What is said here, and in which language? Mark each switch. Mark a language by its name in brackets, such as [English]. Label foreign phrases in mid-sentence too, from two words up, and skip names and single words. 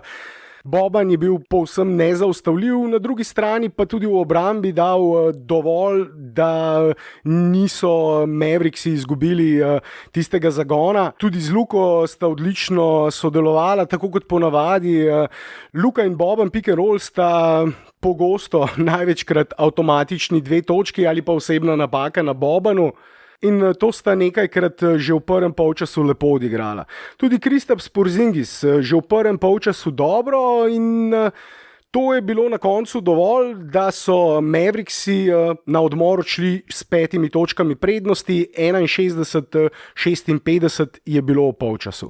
[Slovenian] Boban je bil povsem nezaustavljiv, na drugi strani pa tudi v obrambi dal dovolj, da niso Mavericksi izgubili tistega zagona. Tudi z Luko sta odlično sodelovala, tako kot ponavadi. Luka in Boban [English] pick and roll [Slovenian] sta pogosto, največkrat avtomatični 2 točki ali pa osebna napaka na Bobanu. In to sta nekajkrat že v prvem polčasu lepo odigrala. Tudi Kristaps Porzingis že v prvem polčasu dobro in To je bilo na koncu dovolj, da so Mavericksi na odmor odšli s 5 točkami prednosti, 61-56 je bilo v polčasu.